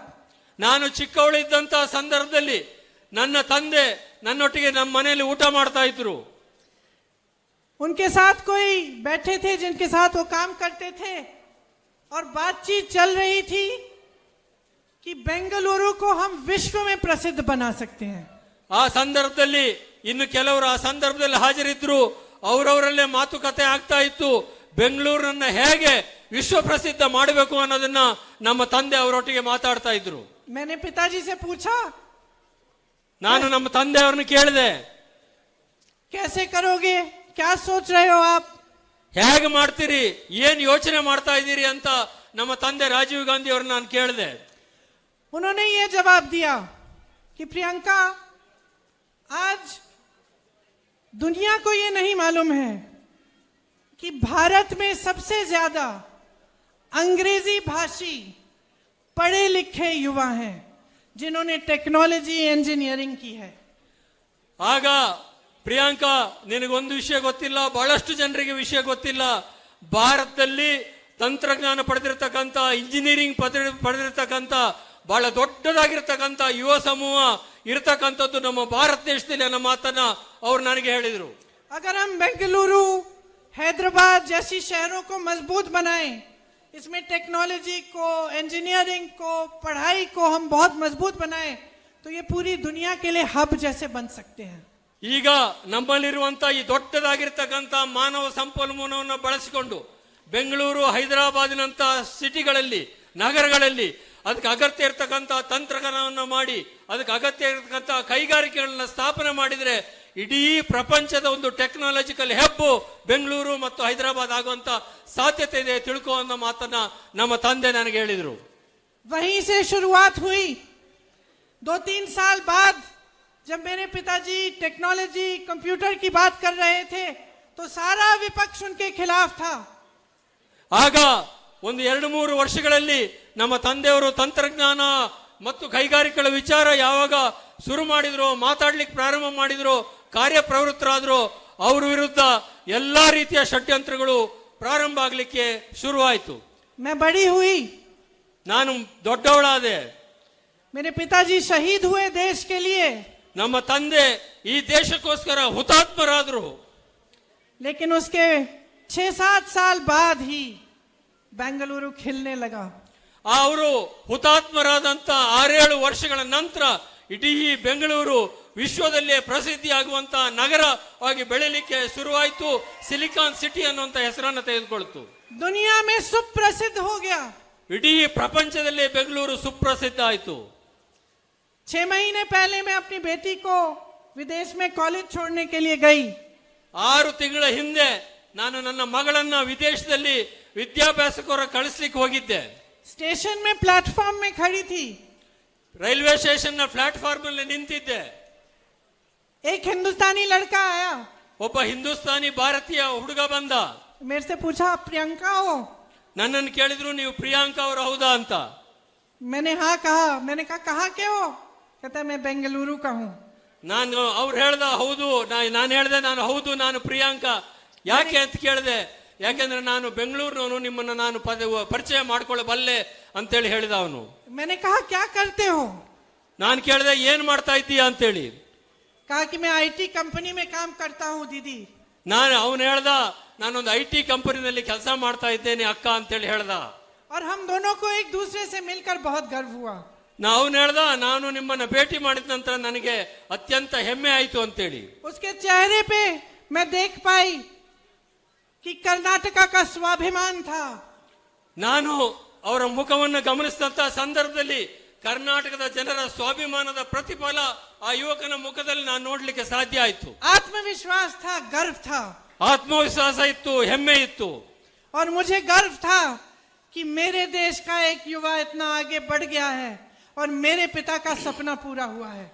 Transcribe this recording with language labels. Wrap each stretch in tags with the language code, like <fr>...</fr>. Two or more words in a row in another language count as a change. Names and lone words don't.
<kn>ನಾನು ಚಿಕ್ಕವಳಿದ್ದಂತ ಸಂದರ್ಭದಲ್ಲಿ ನನ್ನ ತಂದೆ ನನ್ನೊಟ್ಟಿಗೆ ನಮ್ಮ ಮನೆಯಲ್ಲಿ ಊಟ ಮಾಡ್ತಾ ಇದ್ರು।</kn> <hi>उनके साथ कोई बैठे थे जिनके साथ वो काम करते थे और बातचीत चल रही थी कि बेंगलुरु को हम विश्व में प्रसिद्ध बना सकते हैं।</hi> <kn>ಆ ಸಂದರ್ಭದಲ್ಲಿ ಇನ್ನು ಕೆಲವರು ಆ ಸಂದರ್ಭದಲ್ಲಿ ಹಾಜರಿದ್ರು, ಅವರವರಲ್ಲೇ ಮಾತುಕತೆ ಆಗ್ತಾ ಇತ್ತು, ಬೆಂಗಳೂರನ್ನ ಹೇಗೆ ವಿಶ್ವ ಪ್ರಸಿದ್ಧ ಮಾಡಬೇಕು ಅನ್ನೋದನ್ನ ನಮ್ಮ ತಂದೆ ಅವರೊಟ್ಟಿಗೆ ಮಾತಾಡ್ತಾ ಇದ್ರು।</kn> <hi>मैंने पिताजी से पूछा,</hi> <kn>ನಾನು ನಮ್ಮ ತಂದೆ ಅವ್ರನ್ನ ಕೇಳಿದೆ,</kn> <hi>कैसे करोगे, क्या सोच रहे हो आप?</hi> <kn>ಹೇಗೆ ಮಾಡ್ತೀರಿ, ಏನ್ ಯೋಚನೆ ಮಾಡ್ತಾ ಇದ್ದೀರಿ ಅಂತ ನಮ್ಮ ತಂದೆ ರಾಜೀವ್ ಗಾಂಧಿ ಅವ್ರನ್ನ ನಾನು ಕೇಳಿದೆ।</kn> <hi>उन्होंने ये जवाब दिया कि प्रियंका, आज दुनिया को ये नहीं मालूम है कि भारत में सबसे ज्यादा अंग्रेजी भाषी पढ़े लिखे युवा हैं जिन्होंने</hi> <en>technology engineering</en> <hi>की है।</hi> <kn>ಆಗ ಪ್ರಿಯಾಂಕಾ, ನಿನಗೊಂದು ವಿಷಯ ಗೊತ್ತಿಲ್ಲ, ಬಹಳಷ್ಟು ಜನರಿಗೆ ವಿಷಯ ಗೊತ್ತಿಲ್ಲ, ಭಾರತದಲ್ಲಿ ತಂತ್ರಜ್ಞಾನ ಪಡೆದಿರತಕ್ಕಂತ, ಇಂಜಿನಿಯರಿಂಗ್ ಪಡೆದಿರತಕ್ಕಂತ ಬಹಳ ದೊಡ್ಡದಾಗಿರ್ತಕ್ಕಂಥ ಯುವ ಸಮೂಹ ಇರತಕ್ಕಂಥದ್ದು ನಮ್ಮ ಭಾರತ ದೇಶದಲ್ಲಿ ಅನ್ನೋ ಮಾತನ್ನ ಅವ್ರು ನನಗೆ ಹೇಳಿದ್ರು।</kn> <hi>अगर हम बेंगलुरु, हैदराबाद जैसी शहरों को मजबूत बनाएं, इसमें टेक्नोलॉजी को, इंजीनियरिंग को, पढ़ाई को हम बहुत मजबूत बनाएं, तो ये पूरी दुनिया के लिए हब जैसे बन सकते हैं।</hi> <kn>ಈಗ ನಮ್ಮಲ್ಲಿರುವಂತ ಈ ದೊಡ್ಡದಾಗಿರ್ತಕ್ಕಂಥ ಮಾನವ ಸಂಪನ್ಮೂಲವನ್ನು ಬಳಸಿಕೊಂಡು ಬೆಂಗಳೂರು, ಹೈದರಾಬಾದಿನಂತ ಸಿಟಿಗಳಲ್ಲಿ, ನಗರಗಳಲ್ಲಿ ಅದಕ್ಕೆ ಅಗತ್ಯ ಇರತಕ್ಕಂಥ ತಂತ್ರಜ್ಞಾನವನ್ನು ಮಾಡಿ ಅದಕ್ಕೆ ಅಗತ್ಯ ಇರತಕ್ಕಂಥ ಕೈಗಾರಿಕೆಗಳನ್ನ ಸ್ಥಾಪನೆ ಮಾಡಿದ್ರೆ ಇಡೀ ಪ್ರಪಂಚದ ಒಂದು</kn> <en>technological hub</en> <kn>ಬೆಂಗಳೂರು ಮತ್ತು ಹೈದರಾಬಾದ್ ಆಗುವಂತ ಸಾಧ್ಯತೆ ಇದೆ ತಿಳ್ಕೋ ಅನ್ನೋ ಮಾತನ್ನ ನಮ್ಮ ತಂದೆ ನನಗೆ ಹೇಳಿದ್ರು.</kn> <hi>वहीं से शुरुआत हुई. 2-3 साल बाद जब मेरे पिताजी</hi> <en>technology computer</en> <hi>की बात कर रहे थे तो सारा विपक्ष उनके खिलाफ था.</hi> <kn>ಆಗ ಒಂದು 2-3 ವರ್ಷಗಳಲ್ಲಿ ನಮ್ಮ ತಂದೆಯವರು ತಂತ್ರಜ್ಞಾನ ಮತ್ತು ಕೈಗಾರಿಕೆಗಳ ವಿಚಾರ ಯಾವಾಗ ಶುರು ಮಾಡಿದ್ರು, ಮಾತಾಡ್ಲಿಕ್ಕೆ ಪ್ರಾರಂಭ ಮಾಡಿದ್ರು, ಕಾರ್ಯಪ್ರವೃತ್ತರಾದ್ರು, ಅವ್ರ ವಿರುದ್ಧ ಎಲ್ಲಾ ರೀತಿಯ ಷಡ್ಯಂತ್ರಗಳು ಪ್ರಾರಂಭ ಆಗ್ಲಿಕ್ಕೆ ಶುರುವಾಯಿತು.</kn> <hi>मैं बड़ी हुई,</hi> <kn>ನಾನು ದೊಡ್ಡವಳಾದೆ.</kn> <hi>मेरे पिताजी शहीद हुए देश के लिए,</hi> <kn>ನಮ್ಮ ತಂದೆ ಈ ದೇಶಕ್ಕೋಸ್ಕರ ಹುತಾತ್ಮರಾದ್ರು.</kn> <hi>लेकिन उसके 6-7 साल बाद ही बेंगलुरु खिलने लगा.</hi> <kn>ಅವರು ಹುತಾತ್ಮರಾದಂತ 6-7 ವರ್ಷಗಳ ನಂತರ ಇಡೀ ಬೆಂಗಳೂರು ವಿಶ್ವದಲ್ಲೇ ಪ್ರಸಿದ್ಧಿಯಾಗುವಂತ ನಗರವಾಗಿ ಬೆಳೆಯಲಿಕ್ಕೆ ಶುರುವಾಯಿತು. ಸಿಲಿಕಾನ್ ಸಿಟಿ ಅನ್ನುವಂತ ಹೆಸರನ್ನು ತೆಗೆದುಕೊಳ್ತು.</kn> <hi>दुनिया में सुप्रसिद्ध हो गया.</hi> <kn>ಇಡೀ ಪ್ರಪಂಚದಲ್ಲೇ ಬೆಂಗಳೂರು ಸುಪ್ರಸಿದ್ಧ ಆಯಿತು.</kn> <hi>6 महीने पहले मैं अपनी बेटी को विदेश में कॉलेज छोड़ने के लिए गई.</hi> <kn>6 ತಿಂಗಳ ಹಿಂದೆ ನಾನು ನನ್ನ ಮಗಳನ್ನ ವಿದೇಶದಲ್ಲಿ ವಿದ್ಯಾಭ್ಯಾಸಕ್ಕೋರ ಕಳಿಸ್ಲಿಕ್ಕೆ ಹೋಗಿದ್ದೆ.</kn> <hi>स्टेशन में प्लेटफॉर्म में खड़ी थी.</hi> <en>railway station</en> <kn>ನ ಪ್ಲಾಟ್ಫಾರ್ಮ್ ಅಲ್ಲಿ ನಿಂತಿದ್ದೆ.</kn> <hi>एक हिंदुस्तानी लड़का आया,</hi> <kn>ಒಬ್ಬ ಹಿಂದೂಸ್ತಾನಿ ಭಾರತೀಯ ಹುಡುಗ ಬಂದ.</kn> <hi>मेरे से पूछा आप प्रियंका हो? ನನ್ನನ್ನು ಕೇಳಿದ್ರು ನೀವು ಪ್ರಿಯಾಂಕಾ ಅವರು ಹೌದಾ ಅಂತ. मैंने हाँ कहा. मैंने कहा कहाँ के हो? कहता मैं बेंगलुरु का हूँ.</hi> <kn>ನಾನು ಅವ್ರು ಹೇಳ್ದ ಹೌದು, ನಾನು ಹೇಳ್ದೆ ನಾನು ಹೌದು ನಾನು ಪ್ರಿಯಾಂಕಾ. ಯಾಕೆ ಅಂತ ಕೇಳಿದೆ. ಯಾಕೆಂದ್ರೆ ನಾನು ಬೆಂಗಳೂರಿನವನು, ನಿಮ್ಮನ್ನ ನಾನು ಪರಿಚಯ ಮಾಡ್ಕೊಳ್ಳಬಲ್ಲೆ ಅಂತೇಳಿ ಹೇಳಿದ ಅವನು.</kn> <hi>मैंने कहा क्या करते हो?</hi> <kn>ನಾನು ಕೇಳಿದೆ ಏನ್ ಮಾಡ್ತಾ ಇದ್ದೀಯಾ ಅಂತೇಳಿ.</kn> <hi>कहा कि मैं</hi> <en>IT company</en> <hi>में काम करता हूँ दीदी.</hi> <kn>ಅವನು ಹೇಳ್ದ ನಾನೊಂದು IT ಕಂಪನಿನಲ್ಲಿ ಕೆಲಸ ಮಾಡ್ತಾ ಇದ್ದೇನೆ ಅಕ್ಕ ಅಂತೇಳಿ ಹೇಳ್ದ.</kn> <hi>और हम दोनों को एक दूसरे से मिलकर बहुत गर्व हुआ.</hi> <kn>ಅವನು ಹೇಳ್ದ ನಾನು ನಿಮ್ಮನ್ನ ಭೇಟಿ ಮಾಡಿದ ನಂತರ ನನಗೆ ಅತ್ಯಂತ ಹೆಮ್ಮೆ ಆಯ್ತು ಅಂತೇಳಿ.</kn> <hi>उसके चेहरे पे मैं देख पाई कि कर्नाटका का स्वाभिमान था.</hi> <kn>ನಾನು ಅವರ ಮುಖವನ್ನು ಗಮನಿಸಿದಂತ ಸಂದರ್ಭದಲ್ಲಿ ಕರ್ನಾಟಕದ ಜನರ ಸ್ವಾಭಿಮಾನದ ಪ್ರತಿಫಲ ಆ ಯುವಕನ ಮುಖದಲ್ಲಿ ನಾನು ನೋಡ್ಲಿಕ್ಕೆ ಸಾಧ್ಯ ಆಯ್ತು.</kn> <hi>आत्मविश्वास था, गर्व था.</hi> <kn>ಆತ್ಮವಿಶ್ವಾಸ ಇತ್ತು, ಹೆಮ್ಮೆ ಇತ್ತು.</kn> <hi>और मुझे गर्व था कि मेरे देश का एक युवा इतना आगे बढ़ गया है और मेरे पिता का सपना पूरा हुआ है.</hi>